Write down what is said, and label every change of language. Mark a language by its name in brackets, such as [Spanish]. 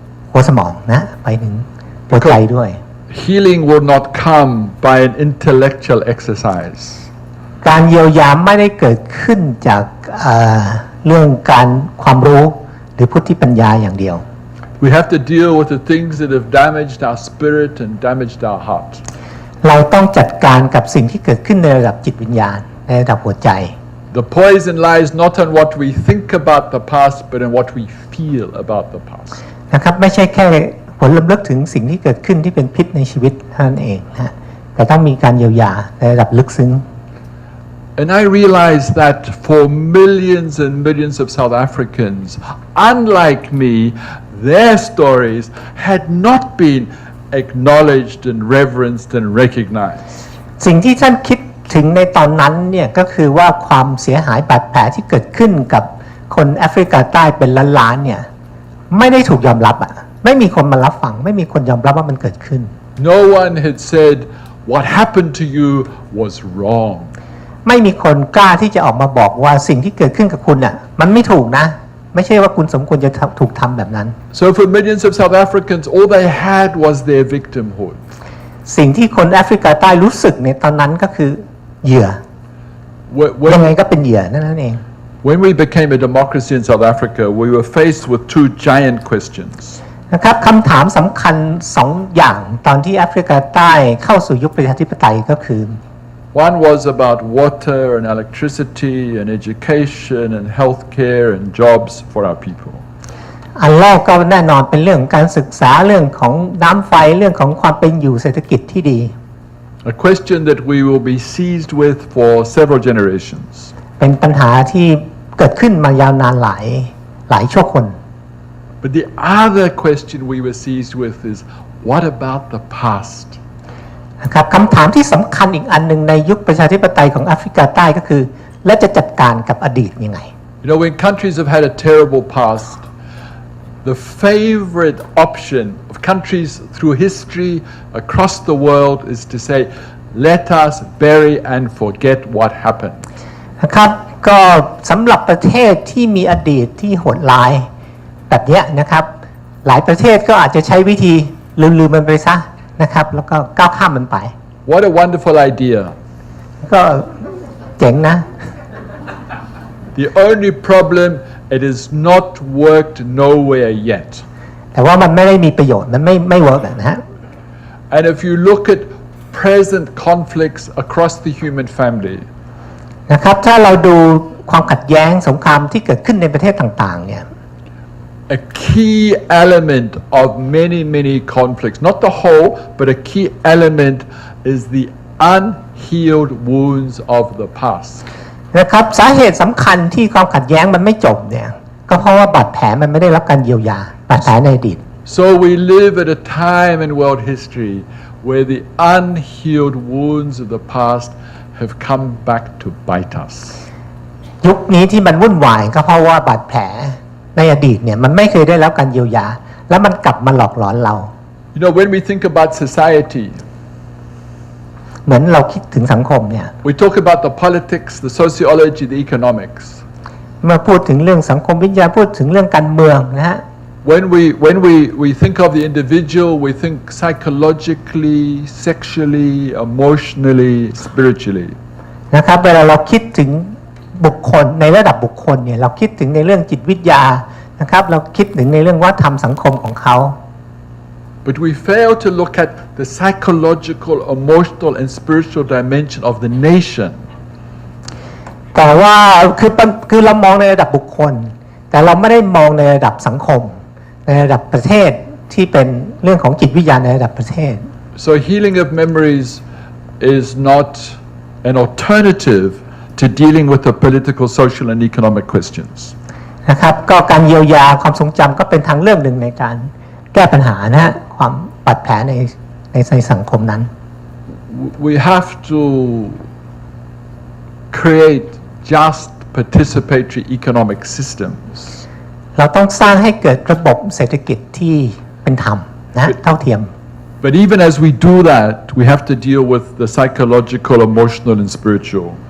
[Thai] หัวสมองนะไปถึงหัวใจด้วย [English] Healing will not come by an intellectual exercise [Thai] การเยียวยาไม่ได้เกิดขึ้นจาก เรื่องการความรู้หรือพุทธิปัญญาอย่างเดียว [English] We have to deal with the things that have damaged our spirit and damaged our heart [Thai] เราต้องจัดการกับสิ่งที่เกิดขึ้นในระดับจิตวิญญาณในระดับหัวใจ [English] The poison lies not on what we think about the past, but in what we feel about the past. [Thai] นะครับไม่ใช่แค่ผลล้ำลึกถึงสิ่งที่เกิดขึ้นที่เป็นพิษในชีวิตเท่านั้นเองนะแต่ต้องมีการเยียวยาในระดับลึกซึ้ง [English] And I realized that for millions and millions of South Africans, unlike me, their stories had not been acknowledged and reverenced and recognized. [Thai] สิ่งที่ท่านคิดถึงในตอนนั้นเนี่ยก็คือว่าความเสียหายบาดแผลที่เกิดขึ้นกับคนแอฟริกาใต้เป็นล้านๆเนี่ยไม่ได้ถูกยอมรับอ่ะไม่มีคนมารับฟังไม่มีคนยอมรับว่ามันเกิดขึ้น [English] No one had said what happened to you was wrong. [Thai] ไม่มีคนกล้าที่จะออกมาบอกว่าสิ่งที่เกิดขึ้นกับคุณอ่ะมันไม่ถูกนะไม่ใช่ว่าคุณสมควรจะถูกทำแบบนั้น [English] So for millions of South Africans, all they had was their victimhood. [Thai] สิ่งที่คนแอฟริกาใต้รู้สึกในตอนนั้นก็คือเหยื่อยังไงก็เป็นเหยื่อนั่นเอง [English] When we became a democracy in South Africa, we were faced with two giant questions. [Thai] นะครับคำถามสำคัญสองอย่างตอนที่แอฟริกาใต้เข้าสู่ยุคประชาธิปไตยก็คือ [English] One was about water and electricity and education and healthcare and jobs for our people. [Thai] อันแรกก็แน่นอนเป็นเรื่องการศึกษาเรื่องของน้ำไฟเรื่องของความเป็นอยู่เศรษฐกิจที่ดี [English] A question that we will be seized with for several generations. [Thai] เป็นปัญหาที่เกิดขึ้นมายาวนานหลายชั่วคน [English] But the other question we were seized with is, what about the past? [Thai] นะครับคำถามที่สำคัญอีกอันหนึ่งในยุคประชาธิปไตยของแอฟริกาใต้ก็คือและจะจัดการกับอดีตยังไง [English] You know, when countries have had a terrible past, the favorite option of countries through history across the world is to say, let us bury and forget what happened. [Thai] นะครับก็สำหรับประเทศที่มีอดีตที่โหดร้ายแบบนี้นะครับหลายประเทศก็อาจจะใช้วิธีลืมมันไปซะนะครับแล้วก็ก้าวข้ามมันไป [English] What a wonderful idea. [Thai] ก็เจ๋งนะ [English] The only problem, it has not worked nowhere yet. [Thai] แต่ว่ามันไม่ได้มีประโยชน์มันไม่เวิร์กนะฮะ [English] And if you look at present conflicts across the human family, [Thai] นะครับถ้าเราดูความขัดแย้งสงครามที่เกิดขึ้นในประเทศต่างๆเนี่ย [English] a key element of many conflicts, not the whole, but a key element is the unhealed wounds of the past. [Thai] นะครับสาเหตุสำคัญที่ความขัดแย้งมันไม่จบเนี่ยก็เพราะว่าบาดแผลมันไม่ได้รับการเยียวยาบาดแผลในอดีต [English] So we live at a time in world history where the unhealed wounds of the past have come back to bite us. [Thai] ยุคนี้ที่มันวุ่นวายก็เพราะว่าบาดแผลในอดีตเนี่ยมันไม่เคยได้รับการเยียวยาแล้วมันกลับมาหลอกหลอนเรา [English] You know, when we think about society, [Thai] เหมือนเราคิดถึงสังคมเนี่ย [English] we talk about the politics, the sociology, the economics. [Thai] เมื่อพูดถึงเรื่องสังคมวิทยาพูดถึงเรื่องการเมืองนะฮะ [English] When we think of the individual, we think psychologically, sexually, emotionally, spiritually. [Thai] นะครับเวลาเราคิดถึงบุคคลในระดับบุคคลเนี่ยเราคิดถึงในเรื่องจิตวิทยานะครับเราคิดถึงในเรื่องวัฒนธรรมสังคมของเขา [English] But we fail to look at the psychological, emotional, and spiritual dimension of the nation. [Thai] แต่ว่าคือเรามองในระดับบุคคลแต่เราไม่ได้มองในระดับสังคมในระดับประเทศที่เป็นเรื่องของจิตวิทยาในระดับประเทศ [English] So healing of memories is not an alternative to dealing with the political, social, and economic questions. [Thai] นะครับก็การเยียวยาความทรงจำก็เป็นทางเลือกหนึ่งในการแก้ปัญหานะฮะความบาดแผลในสังคมนั้น [English] We have to create just participatory economic systems. [Thai] เราต้องสร้างให้เกิดระบบเศรษฐกิจที่เป็นธรรมนะเท่าเทียม [English] But even as we do that, we have to deal with the psychological, emotional, and spiritual.